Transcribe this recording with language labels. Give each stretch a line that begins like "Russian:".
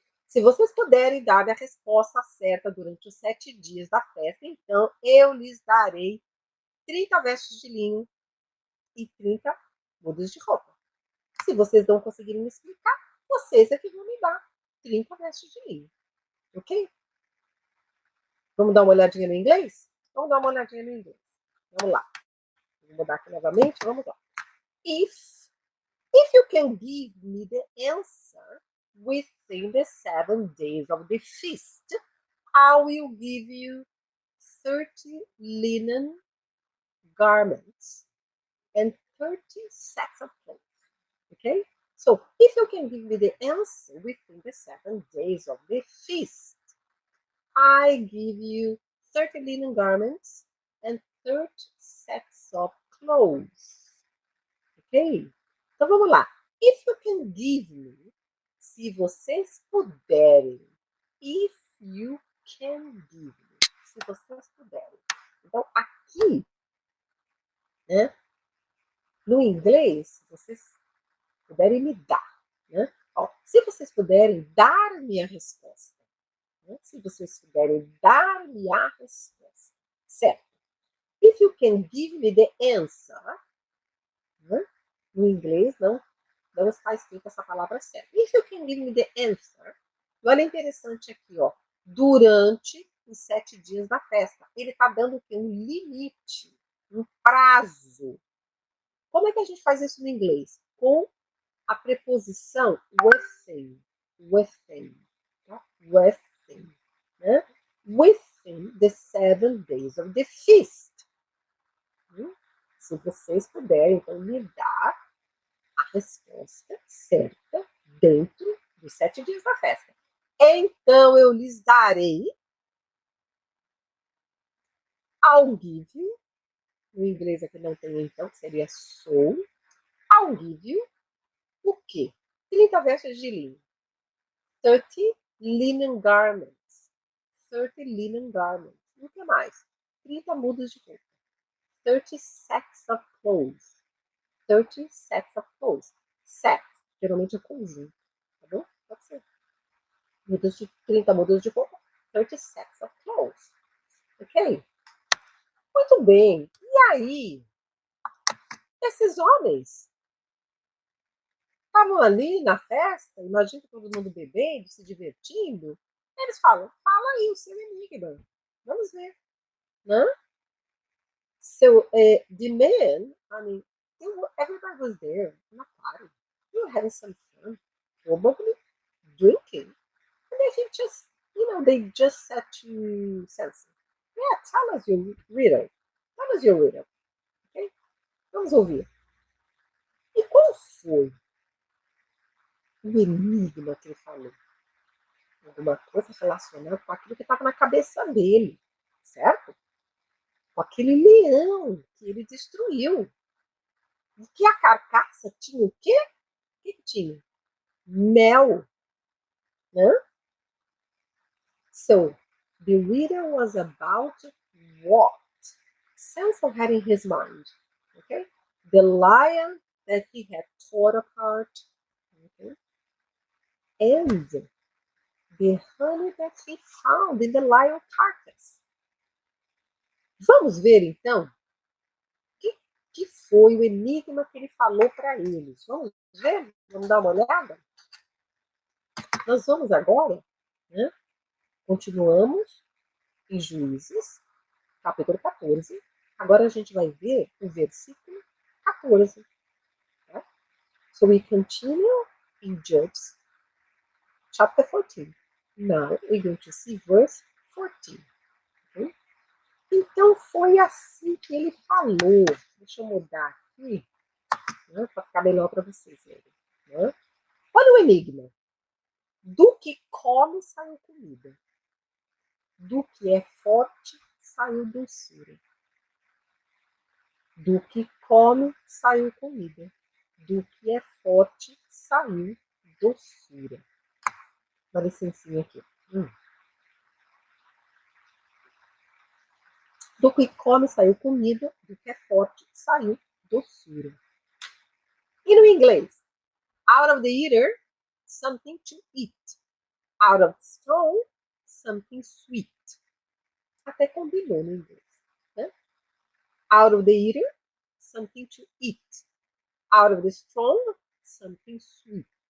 Portuguese: Se vocês puderem dar a resposta certa durante os 7 dias da festa, então eu lhes darei 30 vestes de linho e 30 mudas de roupa. Se vocês não conseguirem me explicar, vocês é que vão me dar 30 vestes de linho. Ok? Vamos dar uma olhadinha no inglês? Vamos dar uma olhadinha no inglês. Vamos lá. Vou mudar aqui novamente. Vamos lá.
English: If you can give me the answer within the 7 days of the feast, I will give you 30 linen garments and 30 sets of clothes. Okay? So, if you can give me the answer within the 7 days of the feast, I give you 30 linen garments and 30 sets of clothes.
Portuguese: Ok? Então vamos lá.
English: If you can give me,
Portuguese: se vocês puderem.
English: If you can give me,
Portuguese: se vocês puderem. Então aqui, né, no inglês, se vocês puderem me dar, né? Ó, se vocês puderem dar-me a resposta, né? Se vocês puderem dar-me a resposta, certo?
English: If you can give me the answer, né?
Portuguese: No inglês não está escrita essa palavra certa.
English: If you can give me the answer,
Portuguese: olha interessante aqui, ó. Durante os 7 dias da festa. Ele está dando o quê? Um limite, um prazo. Como é que a gente faz isso no inglês? Com a preposição within.
English: Within. Tá? Within. Né? Within the 7 days of the feast.
Portuguese: Se vocês puderem, então, me dar a resposta certa dentro dos 7 dias da festa. Então eu lhes darei,
English: I'll give you,
Portuguese: no inglês aqui não tem então, que seria so, I'll give you, o quê? 30 vestes de linho,
English: 30 linen garments, 30 linen garments,
Portuguese: e o que mais? 30 mudas de roupa,
English: 30 sets of clothes, 30 sets of clothes,
Portuguese: set, geralmente é conjunto, tá bom? Pode ser. 30 mudas de roupa,
English: 30 sets of clothes.
Portuguese: Ok? Muito bem. E aí, esses homens estavam ali na festa, imagina todo mundo bebendo, se divertindo. Eles falam, fala aí o seu enigma. Vamos ver. Né?
English: So, the men, I mean, everybody was there in a party. They were having some fun, probably drinking. And they just said to Sansa, yeah, tell us your riddle. Tell us your riddle. Okay?
Portuguese: Vamos ouvir. E qual foi o enigma que ele falou? Alguma coisa relacionada com aquilo que estava na cabeça dele, certo? Com aquele leão que ele destruiu. E que a carcaça tinha o quê? O que tinha? Mel, né?
English: So, the reader was about what Sansa had in his mind, okay? The lion that he had torn apart, okay? And the honey that he found in the lion carcass.
Portuguese: Vamos ver então que foi o enigma que ele falou para eles. Vamos ver? Vamos dar uma olhada? Nós vamos agora, né? Continuamos em Juízes, capítulo 14. Agora a gente vai ver o versículo 14. Tá?
English: So we continue in Judges, chapter 14. Now we're going to see verse 14. Okay?
Portuguese: Então foi assim que ele falou. Deixa eu mudar aqui, né, para ficar melhor para vocês verem. Né? Olha o enigma. Do que come saiu comida. Do que é forte saiu doçura. Do que come saiu comida. Do que é forte saiu doçura. Dá licencinha aqui. Do que come saiu comida. Do que é forte saiu doçura. E no inglês?
English: Out of the eater, something to eat. Out of the strong, something sweet.
Portuguese: Até combinou no inglês.
English: Né? Out of the eater, something to eat. Out of the strong, something sweet.